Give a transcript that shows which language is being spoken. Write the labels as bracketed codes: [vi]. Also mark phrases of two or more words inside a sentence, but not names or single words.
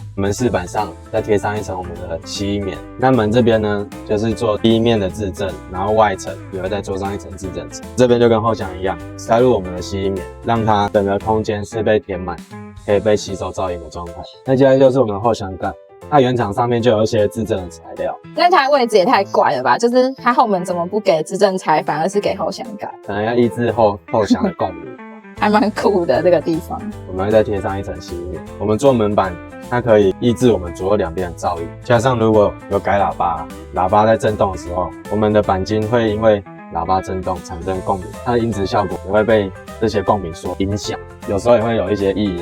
[zh] 門4板上再貼上一層我們的吸音棉。那門這邊呢，就是做第一面的自證，然後外層也會再做上一層自證材。這邊就跟後廂一樣，塞入我們的吸音棉，讓它整個空間是被填滿，可以被吸收噪音的狀態。那接下來就是我們的後廂蓋。它原廠上面就有一些自證的材料，但它位置也太怪了吧？就是它後門怎麼不給自證材，反而是給後廂蓋？可能要抑制後廂的共鳴，還蠻酷的這個地方。我們會再貼上一層吸音棉。我們做門板，它可以抑制我們左右兩邊的噪音，加上如果有改喇叭，喇叭在震動的時候，我們的鈑金會因為喇叭震動產生共鳴，它的音質效果也會被這些共鳴所影響，有時候也會有一些異音